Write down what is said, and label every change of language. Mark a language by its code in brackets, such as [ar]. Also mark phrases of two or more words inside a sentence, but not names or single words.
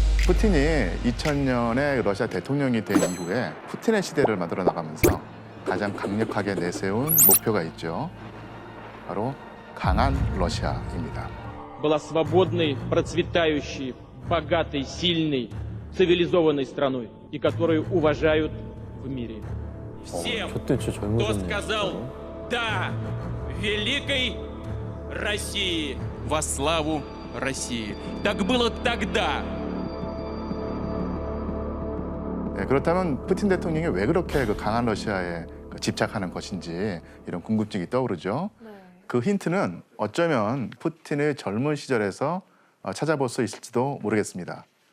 [ko] 푸틴이 2000년에 러시아 대통령이 된 이후에 푸틴의 시대를 만들어 나가면서 가장 강력하게 내세운 목표가 있죠. 바로 강한 러시아입니다. [ru] Была свободной, процветающей, богатой, сильной, цивилизованной страной, и которую уважают в мире. Всем, [ko] 저때 진짜 [ru] кто [ko] 젊으셨네요. [ru] сказал «да» великой России, во славу России. Так было тогда. [ko] 네, 그렇다면 푸틴 대통령이 왜 그렇게 그 강한 러시아에 집착하는 것인지 이런 궁금증이 떠오르죠. 그 힌트는 어쩌면 푸틴의 젊은 시절에서 찾아볼 수 있을지도 모르겠습니다.